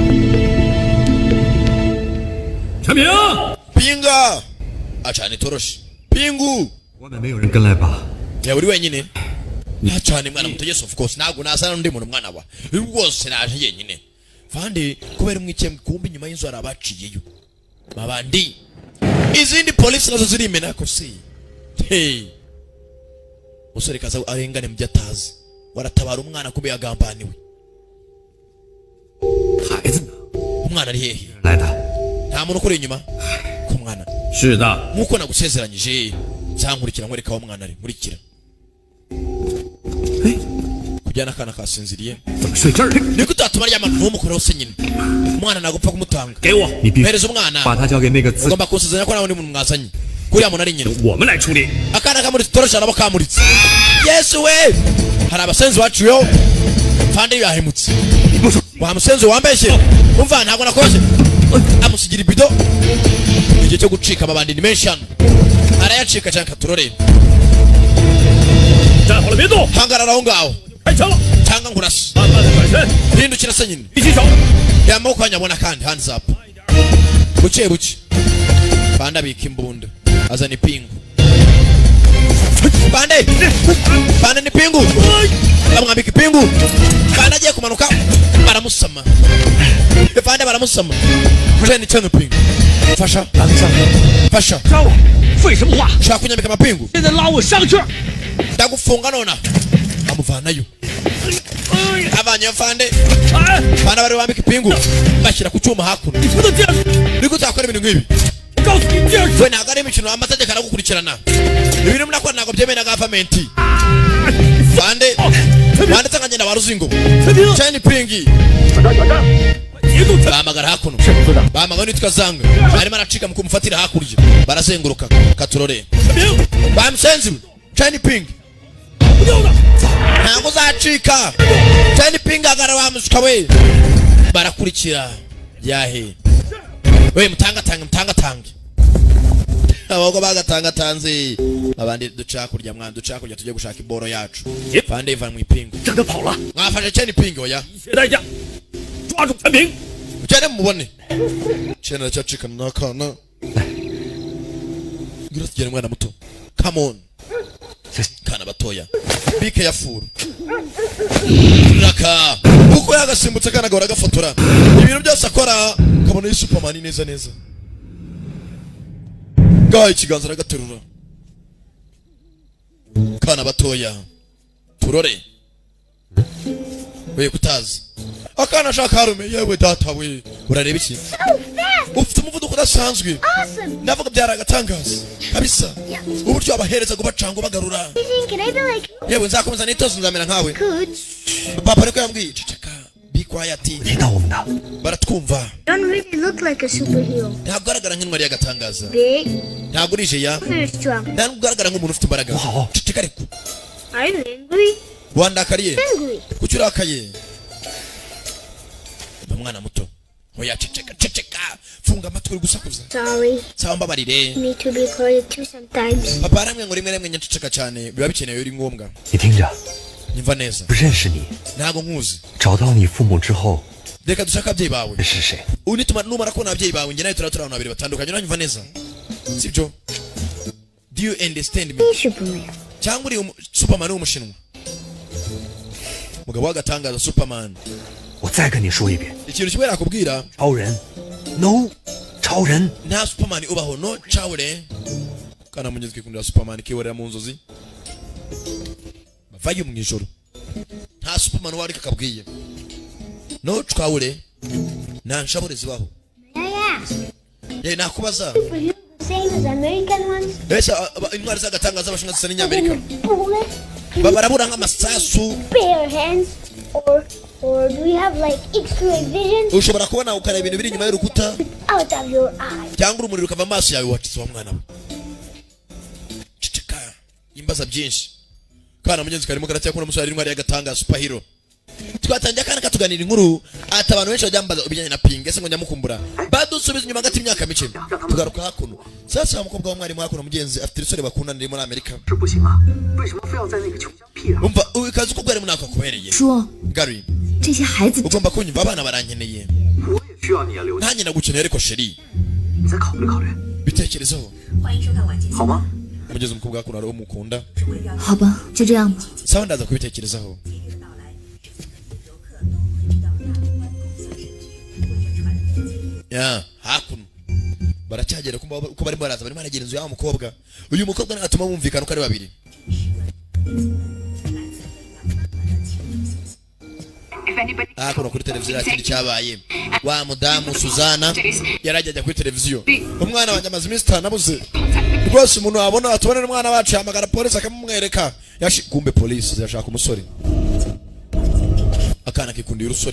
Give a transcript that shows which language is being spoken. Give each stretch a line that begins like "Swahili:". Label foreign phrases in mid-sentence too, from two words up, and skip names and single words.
Chinese: 陈平，
Kinyarwanda: pinga acana itoroshi pingu
Chinese: 外面没有人跟来吧？
Kinyarwanda: ya uri wenyine acana mwana muto
English: yes of course
Kinyarwanda: ntago nasana n'undi muntu mwana wa rwose naje yenyine fandi kubera umwikemwe kumbi nyuma y'inzu arabaciyeyo mabandi izindi police nazo ziri imena ko si hey musore kaza arengane mu byatazi waratabara umwana kube yagambaniwe
Chinese: 孩子呢？
Kinyarwanda: umwana ari hehe
Chinese: 来的。
Kinyarwanda: nta muntu ukuri inyuma ku mwana
Chinese: 是的，
Kinyarwanda: nkuko nagusezeranyije nzankurikira nkwereka aho umwana ari nkurikira kujyana akana kasinziriye
Chinese: 怎么睡这儿？
Kinyarwanda: niko utatuma aryama ntumukoreho se nyine umwana nagupfa kumutanga
Chinese: 给我，你必须
Kinyarwanda: mpereza umwana
Chinese: 把他交给那个自
Kinyarwanda: ugomba kunsezeranya ko nawe undi muntu mwazanye kuriya muntu ari nyina
Chinese: 我们来处理。
Kinyarwanda: akana kamuritse torosha nabo kamuritse yesu we hari abasenzi baciyeho fande yahemutse wa musenzi wambeshye umva ntabwo nakoze amusigira ibido igihe cyo gucika amabandi ni menshi hano arayacika cyane katurore
Chinese: 站好了，别动，
Kinyarwanda: hangarara aho ngaho
Chinese: 开枪了，
Kinyarwanda: cyangwa nkurase
Chinese: 慢慢的转身，
Kinyarwanda: hindukira se nyine
Chinese: 一起手，
Kinyarwanda: yamaboko yanyabona kandi
English: hands up
Kinyarwanda: buke buke fande abika imbunda azana ipingu fande ni pingu bamwambika ipingu fande agiye kumanuka baramusama fande baramusama jeni cyane pingu fasha fasha
Chinese: 杀我！废什么话？
Kinyarwanda: shaka kunyambika amapingu
Chinese: 现在拉我上去！
Kinyarwanda: ndagufunga nona amuvanayo avanye fande
Chinese: 哎，
Kinyarwanda: fande bari bambika ipingu bashyira ku cyuma hakuno
Chinese: 你不能这样！
Kinyarwanda: niko utakora ibintu nk'ibi
Chinese: 告诉你这样，
Kinyarwanda: we ntabwo ari imikino amategeko aragukurikirana ibintu munakora ntabwo byemewe na gavamenti fande wanditse nka ngenda waruzingo
Chinese: 陈平，
Kinyarwanda: cyane pingi
Chinese: 节奏，
Kinyarwanda: bahamagara hakuno bahamagara nitwa zanga arimo aracika mu kumufatira hakurya barazenguruka katurore
Chinese: 陈平，
Kinyarwanda: bamusenzi cyane pingi
Chinese: 不掉的，
Kinyarwanda: ntabwo uzacika cyane pingi agara bamusuka we barakurikira yahe we mutangatange abagwa bagatangatanze abandi duca kurya mwana duca kurya tujye gushaka iboro yacu fande iva mu ipingu
Chinese: 让他跑了，
Kinyarwanda: mwafashe cyane pingi oya
Chinese: 一切代价，抓住陈平！
Kinyarwanda: ugende mubone cyane cyacikana n'akana ngira tugere mwana muto
English: come on
Kinyarwanda: kana batoya
English: be careful
Kinyarwanda: raka uko yagasimbutse kana gahora gafotora ibintu byose akora kabona yi Superman neza neza gaha ikiganza aragaterura kana batoya turore we kutazi akana ashaka harume yewe data we urareba iki ufite umuvuduko udasanzwe ndavuga byaragatangaza kabisa uburyo abahereza kubacanga bagarura
English: Can I be like
Kinyarwanda: yewe nzakomeza nitozo nzamera nkawe
English: could?
Kinyarwanda: papa ariko yambwiye ceceka
English: be quiet
Chinese: 领导我们的，
Kinyarwanda: baratwumva
English: Don't really look like a superhero.
Kinyarwanda: ntabwo ugaragara nk'intwari y'agatangaza
English: Big,
Kinyarwanda: ntabwo urije ya
English: very strong.
Kinyarwanda: ntabwo ugaragara nk'umuntu ufite imbaraga
English: Wow.
Kinyarwanda: ceceka ariko
English: Are you angry?
Kinyarwanda: wandakariye
English: Angry.
Kinyarwanda: kuki urakaye umwana muto oya ceceka funga amatwi uri gusakuza
English: Sorry.
Kinyarwanda: sawa mbabarire
English: Need to be quiet too sometimes.
Kinyarwanda: papa aramwe ngo rimwe rimwe nyaceceka cyane biba bikenewe uri ngombwa
Chinese: 你听着，
Kinyarwanda: nyumva neza
Chinese: 不认识你，
Kinyarwanda: ntabwo nkuzi
Chinese: 找到你父母之后，
Kinyarwanda: reka dushake ababyeyi bawe
Chinese: 这是谁？
Kinyarwanda: numara kubona ababyeyi bawe njye nawe turaba turi abantu babiri batandukanye uranyumva neza sibyo
English: do you understand me Hey, Superman.
Kinyarwanda: cyangwa uri superman w'umushinwa mugabo w'agatangaza superman
Chinese: 我再跟你说一遍，
Kinyarwanda: ikintu kimwe nakubwira
Chinese: 超人 ，no， 超人，
Kinyarwanda: nta superman ubaho no cawure kana munyezi kwikundira superman kiborera mu nzozi bavayo mu ijoro nta superman wari kakabwiye no cawure nta nshabure zibaho
English: May I ask?
Kinyarwanda: ye nakubaza
English: Superheroes the same as American ones?
Kinyarwanda: ese intwari z'agatangaza abashinwa zisa n'inyamerika
English: Bullets?
Kinyarwanda: barabura nk'amasasu
English: Bare hands? Or do you have like X-ray vision
Kinyarwanda: ushobora kubona ukareba ibintu biri inyuma y'urukuta
English: out of your eyes?
Kinyarwanda: cyangwa urumuri rukava amaso yawe wacize wa mwana we ceceka imbaza byinshi kana mugenzi karimo karatya kuna musore intwari y'agatangaza superhero twatangiye akana katuganira inkuru ati abantu benshi bajyambaza ubijyanye na ping ese ngo nyamukumbura badusubiza inyuma hagati imyaka mike tugaruka hakuno sasa umukobwa wa mwarimu hakuno mugenzi afite isore bakunda ndi muri Amerika
Chinese: 这不行啊！为什么非要在那个穷乡僻壤？
Kinyarwanda: umva ukazi ko mwarimu nako kubereye
Chinese: 说 Gary 这些孩子
Kinyarwanda: ugomba kunyumva abana barankeneye
Chinese: 我也需要你啊，刘姐，
Kinyarwanda: nanjye nagukeneye ariko sheri
Chinese: 你再考虑考虑，
Kinyarwanda: bitekerezaho
Chinese: 好吗？
Kinyarwanda: umugezi umukobwa hakuno ari umukunda
Chinese: 好吧，就这样吧。
Kinyarwanda: sawa ndaza kubitekerezaho ya hakuno baracyagera uko barimo baraza barimo baragera inzu y'aho mukobwa uyu mukobwa natuma bumvikana uko ari babiri hakuno kuri televiziyo yakindi cyabaye wa mudamu Suzana yarajya kuri televiziyo umwana wanjye amaze iminsi itanabuze rwose umuntu wabona atubonera umwana wacu yahamagara polisi akamumwereka kumbe polisi zirashaka umusore akana kikundiye urusore